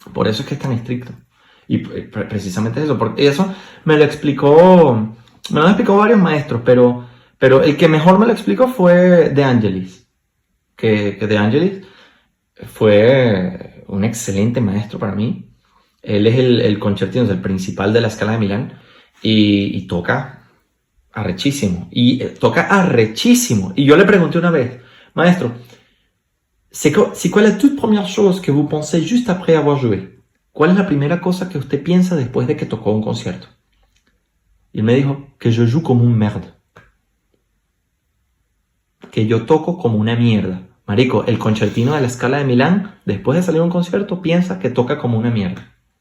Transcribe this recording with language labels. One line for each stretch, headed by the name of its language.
Spanish: Por eso es que es tan estricto. Y precisamente eso. Porque eso me lo explicó varios maestros, pero el que mejor me lo explicó fue De Angelis. Que De Angelis fue un excelente maestro para mí. Él es el concertino, el principal de la Scala de Milán. Y toca arrechísimo. Toca arrechísimo. Y yo le pregunté una vez, maestro,
French: c'est quoi la toute première chose que vous pensez juste après avoir joué?
Spanish: ¿Cuál es la primera cosa que usted piensa después de que tocó un concierto? Y él me dijo,
French: que je joue comme un merde.
Spanish: Que yo toco como una mierda. Marico, el concertino de la Scala de Milán, después de salir a un concierto, piensa que toca como una mierda.